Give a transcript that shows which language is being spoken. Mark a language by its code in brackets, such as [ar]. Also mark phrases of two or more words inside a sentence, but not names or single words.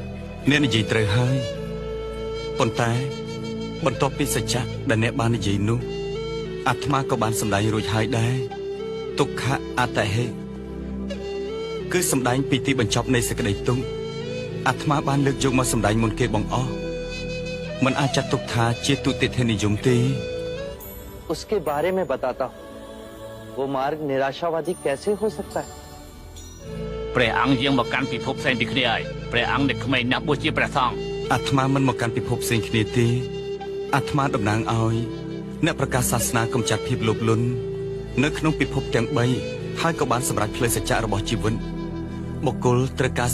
[km] អ្នកនិយាយត្រូវហើយប៉ុន្តែបន្ទាប់ពីសច្ចៈដែលអ្នកបាននិយាយនោះអាត្មាក៏បានសម្ដែងរួចហើយដែរទុក្ខអត្តហេគឺសម្ដែងពីទីបញ្ចប់នៃសេចក្តីទុក្ខអាត្មាបានលើកយកមកសម្ដែងមុនគេបងអស់មិនអាចចាត់ទុកថាជាទុតិធិនិយមទេ [hi] उसके बारे में बताता हूँ वो मार्ग निराशावादी कैसे हो सकता है [km] ព្រះអង្គយាងមកកាន់ពិភពផ្សេងពីគ្នាហើយព្រះអង្គនៅក្មេងណាស់បួសជាព្រះសង្ឃ អាត្មាមិនមកកាន់ពិភពផ្សេងគ្នាទេអាត្មាតំណាងឲ្យអ្នកប្រកាសសាសនាកំចាត់ភាពលោភលន់នៅក្នុងពិភពទាំង3ហើយក៏បានសម្រេចផ្លូវសច្ចៈរបស់ជីវិតបុគ្គលត្រូវការ